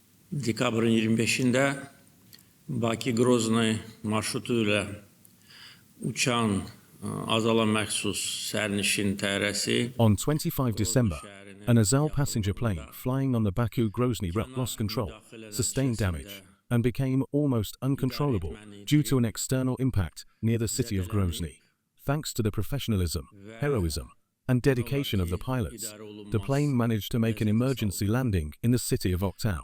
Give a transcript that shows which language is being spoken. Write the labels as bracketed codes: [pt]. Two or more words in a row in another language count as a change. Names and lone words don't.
[az] Dekabrın 25'inde Bakı-Grozny marşrutuyla uçan Azala məxsus sərnişin təyyarəsi [en] On 25 December, an Azal passenger plane flying on the Baku-Grozny route lost control, sustained damage, and became almost uncontrollable due to an external impact near the city of Grozny. Thanks to the professionalism, heroism, and dedication of the pilots, the plane managed to make an emergency landing in the city of Oktau.